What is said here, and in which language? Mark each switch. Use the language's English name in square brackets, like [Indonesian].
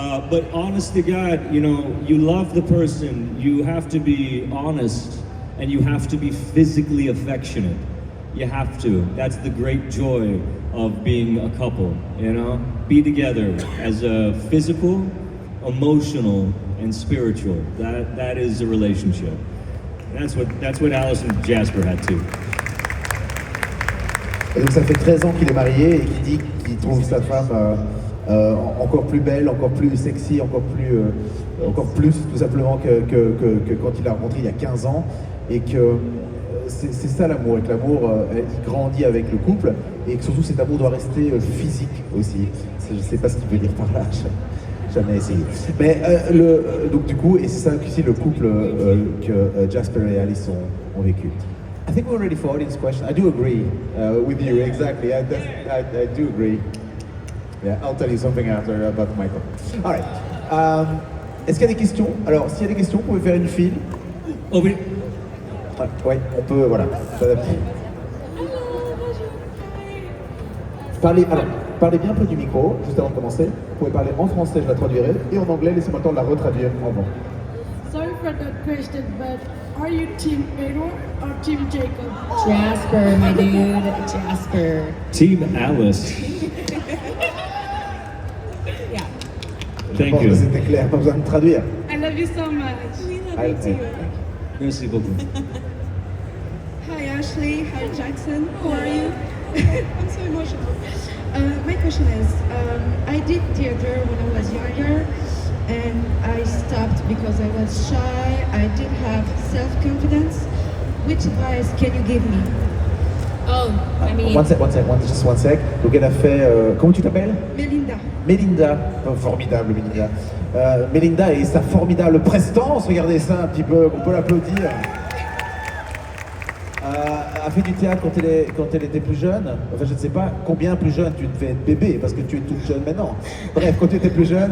[English] But honest to God, you know, you love the person, you have to be honest, and you have to be physically affectionate. You have to. That's the great joy of being a couple, you know? Be together as a physical, emotional, and spiritual. That is a relationship. That's what Alice and Jasper had too. [French] Et donc ça fait 13 ans qu'il est marié et qu'il dit qu'il trouve sa femme encore plus belle, encore plus sexy, encore plus tout simplement que quand il l'a rencontrée il y a 15 ans. Et que c'est ça l'amour, et que l'amour il grandit avec le couple, et que surtout cet amour doit rester physique aussi. Je ne sais pas ce qu'il veut dire par là, jamais essayé. Mais donc du coup, et c'est ça aussi le couple que Jasper et Alice ont vécu. [English] I think we're ready for audience question. I do agree with you, exactly. I do agree. Yeah, I'll tell you something after about Michael. All right. [French] Est-ce qu'il y a des questions? Alors, s'il y a des questions, vous pouvez faire une file. Oh oui. Oui, on peut, voilà, s'adapter. Parlez bien près du micro, juste avant de commencer. Vous pouvez parler en français, je la traduirai, et en anglais, laissez-moi le temps de la retraduire en bon. [English] Sorry for that question, but are you Team Edward or Team Jacob? Jasper, my dude, Jasper. Team Alice. Yeah. Thank [French] Je pense [English] you. [French] que c'était clair, pas besoin de traduire. [English] I love you so much. We love you too. [French] Merci beaucoup. [English] Hi, Ashley. Hi, Jackson. How are you? I'm so emotional. My question is, I did theater when I was younger, and I stopped because I was shy. I didn't have self-confidence. Which advice can you give me? Oh, I mean, Just one sec. [French] Donc elle a fait, comment tu t'appelles? Melinda. Mélinda, oh, formidable Mélinda. Mélinda et sa formidable prestance, regardez ça un petit peu, on peut l'applaudir. A fait du théâtre quand elle était plus jeune. Enfin, je ne sais pas combien plus jeune, tu devais être bébé, parce que tu es toute jeune maintenant. Bref, quand tu étais plus jeune.